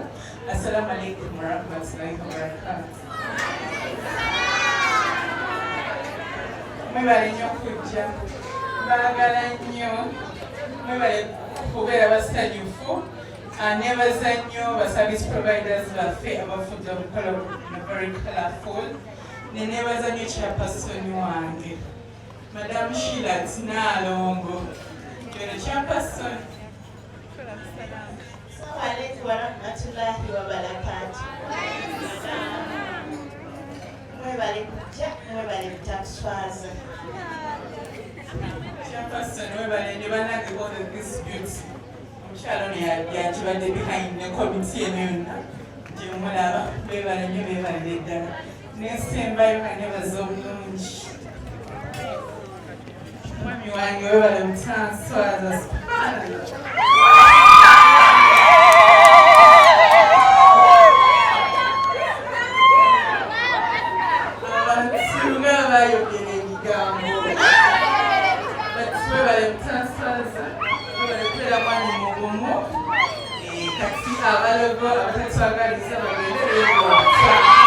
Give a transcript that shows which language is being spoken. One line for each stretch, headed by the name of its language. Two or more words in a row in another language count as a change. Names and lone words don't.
Arabic: السلام عليكم ورحمة الله وبركاته.
Ganda: Mwebale nnyo okujja, mbaagala nnyo, mwebale kubeera basanyufu, nebaza nnyo ba
English: service providers
Ganda: baffe abafudde omukolo
English: very colourful,
Ganda: nebaza nnyo chairperson wange Madam Sheila Tinalongo.
English: You're chairperson.
Arabic: السلام عليكم ورحمة الله وبركاته.
Ganda: Mwebale kujja, mwebale kutakuswaza. Chairperson, mwebale ne banange
English: all the disputes.
Ganda: Omukyalo yakibadde behind ne committee eno yonna gye mulaba beebale nnyo beebalire ddala. N'ensembayo nga nebaza obulungi. Mwami wange webale mutanswaza abantu nga bayogera ebigambo webale mutanswaza webale kubeera mwami mugumu kati abalogo abatatwagaliza bagende beewata